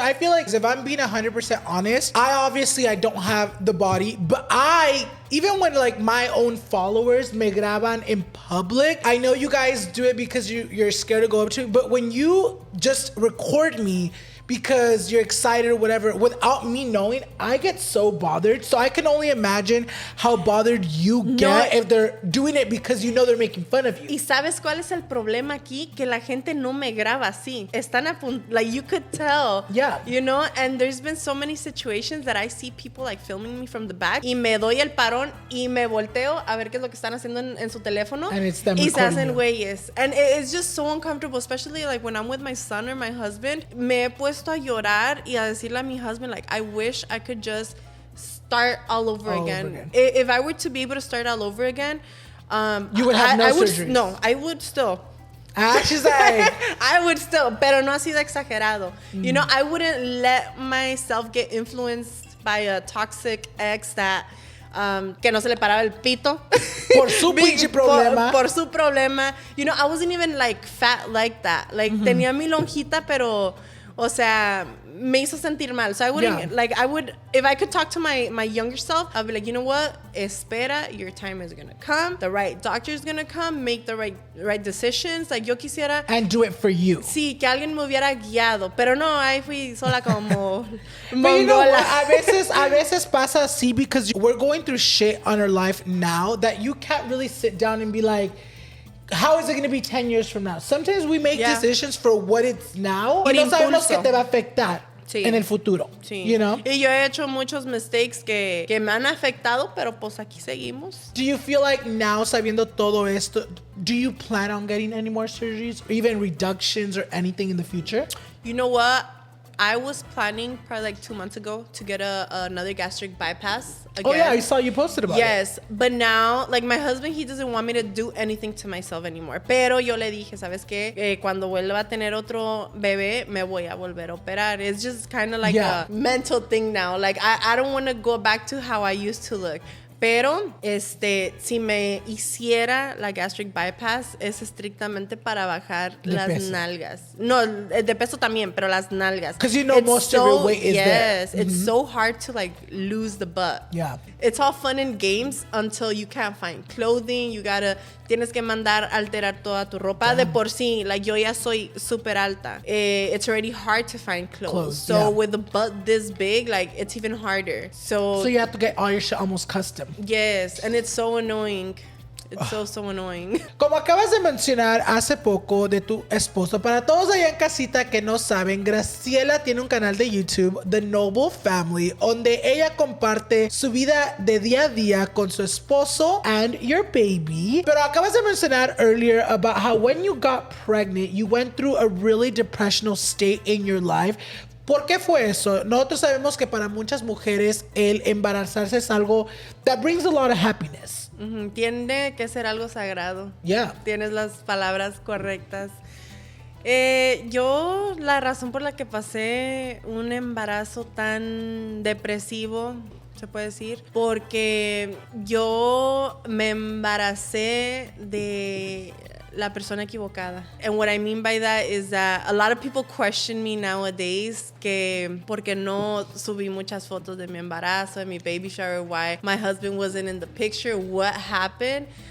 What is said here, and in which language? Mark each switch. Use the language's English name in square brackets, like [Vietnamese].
[English] I feel like if I'm being 100% honest, I don't have the body, but even when like my own followers [Spanish] me graban [English] in public, I know you guys do it because you're scared to go up to it, but when you just record me because you're excited or whatever, without me knowing, I get so bothered. So I can only imagine how bothered you get if they're doing it because you know they're making fun of you. [Spanish] ¿Y sabes cuál es el problema aquí? Que la gente no me graba así. [English] Están like you could tell. Yeah. You know, and there's been so many situations that I see people like filming me from the back [Spanish] y me doy el parón y me volteo a ver qué es lo que están haciendo en su teléfono. [English] And it's them [Spanish] y se hacen [English] you. [Spanish] güeyes. [English] And it's just so uncomfortable, especially like when I'm with my son or my husband. [Spanish] Me he puesto a llorar y a decirle a mi husband, like, [English] I wish I could just start all over again. If I were to be able to start all over again, you would have surgeries. No, I would still. She's like, I would still, [Spanish] pero no así de exagerado. [English] You know, I wouldn't let myself get influenced by a toxic ex that [Spanish] que no se le paraba el pito por su pinche problema. Por su problema. [English] You know, I wasn't even like fat like that. [Spanish] Like tenía mi lonjita, pero o sea, me hizo sentir mal. [English] So I wouldn't, like, I would, if I could talk to my younger self, I'd be like, you know what? [Spanish] Espera, [English] your time is gonna come. The right doctor is gonna come. Make the right decisions. Like, [Spanish] yo quisiera. [English] And do it for you. [Spanish] Sí, que alguien me hubiera guiado. Pero no, ahí fui sola como [English] But you know what? [Spanish] A veces pasa así [English] because we're going through shit on our life now that you can't really sit down and be like, how is it going to be 10 years from now? Sometimes we make decisions for what it's now [Spanish] y no sabemos que te va a afectar. Sí. en el futuro. Sí. [English] You know? [Spanish] Y yo he hecho muchos mistakes que me han afectado, pero pues aquí seguimos. [English] Do you feel like now, [Spanish] sabiendo todo esto, [English] do you plan on getting any more surgeries or even reductions or anything in the future? You know what? I was planning probably like 2 months ago to get another gastric bypass again. Oh yeah, I saw you posted about it. Yes, but now, like my husband, he doesn't want me to do anything to myself anymore. [Spanish] Pero yo le dije, ¿sabes qué? Cuando vuelva a tener otro bebé, me voy a volver a operar. [English] It's just kind of like a mental thing now. Like I don't want to go back to how I used to look. [Spanish] Pero, si me hiciera la gastric bypass, es estrictamente para bajar las nalgas. No, de peso también, pero las nalgas. [English] Because you know most of your weight is there. Yes, it's so hard to like lose the butt. Yeah. It's all fun and games until you can't find clothing. [Spanish] Tienes que mandar alterar toda tu ropa. De por sí, like yo ya soy súper alta. [English] It's already hard to find clothes. So with the butt this big, like it's even harder. So you have to get all your shit almost custom. Yes, and it's so annoying. It's so annoying. [Spanish] Como acabas de mencionar hace poco de tu esposo, para todos allá en casita que no saben, Graciela tiene un canal de YouTube, The Noble Family, donde ella comparte su vida de día a día con su esposo [English] and your baby. [Spanish] Pero acabas de mencionar [English] earlier about how when you got pregnant, you went through a really depressional state in your life. [Spanish] ¿Por qué fue eso? Nosotros sabemos que para muchas mujeres el embarazarse es algo [English] that brings a lot of happiness. [Spanish] Tiene que ser algo sagrado. [English] Yeah. [Spanish] Tienes las palabras correctas. Yo, la razón por la que pasé un embarazo tan depresivo, se puede decir, porque yo me embaracé de la persona equivocada. [English] And what I mean by that is that a lot of people question me nowadays [Spanish] que porque no subí muchas fotos de mi embarazo, de mi baby shower, [English] why my husband wasn't in the picture, what happened.